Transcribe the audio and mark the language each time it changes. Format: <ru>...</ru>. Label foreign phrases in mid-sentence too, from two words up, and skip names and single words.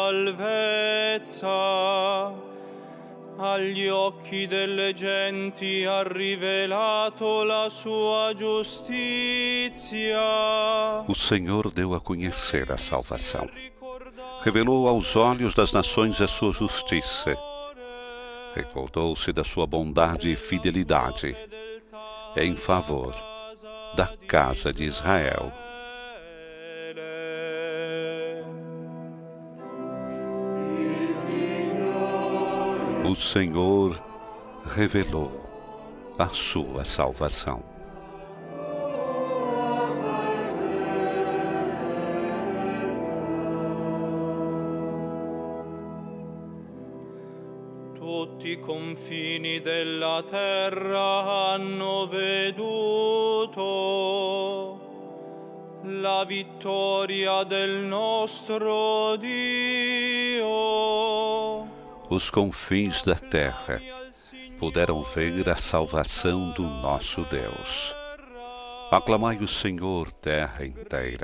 <it>salvezza, agli occhi delle genti ha rivelato la sua giustizia.</it> <pt>O Senhor deu a conhecer a salvação. Revelou aos olhos das nações a sua justiça. Recordou-se da sua bondade e fidelidade em favor da casa de Israel. O Senhor revelou a sua salvação.</pt> <it>Tutti i confini della terra hanno veduto la vittoria del nostro Dio.</it> <pt>Os confins da terra puderam ver a salvação do nosso Deus. Aclamai o Senhor, terra inteira.</pt>